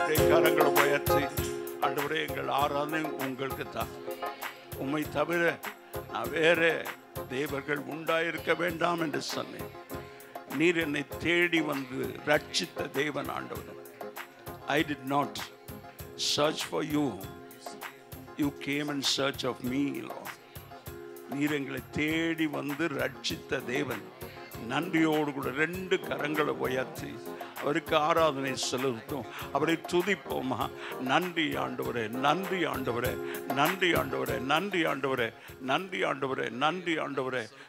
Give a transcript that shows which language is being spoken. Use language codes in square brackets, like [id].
[ta] கரங்களை உயர்த்தி ஆண்டவரே, எங்கள் ஆராதனை உங்களுக்கு தான். உம்மை தவிர நான் வேற தேவர்கள் உண்டாயிருக்க வேண்டாம் என்று சொன்னேன். நீர் என்னை தேடி வந்து ரட்சித்த தேவன் ஆண்டவர். [en] I did not search for you. You came in search of me, Lord. [ta] நீர் எங்களை தேடி வந்து ரட்சித்த தேவன். நன்றியோடு கூட ரெண்டு கரங்களை உயர்த்தி அவருக்கு ஆராதனை செலுத்தும். அவரை துதிப்போமா. நன்றி ஆண்டவரே, நன்றி ஆண்டவரே, நன்றி ஆண்டவரே, நன்றி ஆண்டவரே, நன்றி ஆண்டவரே, நன்றி ஆண்டவரே.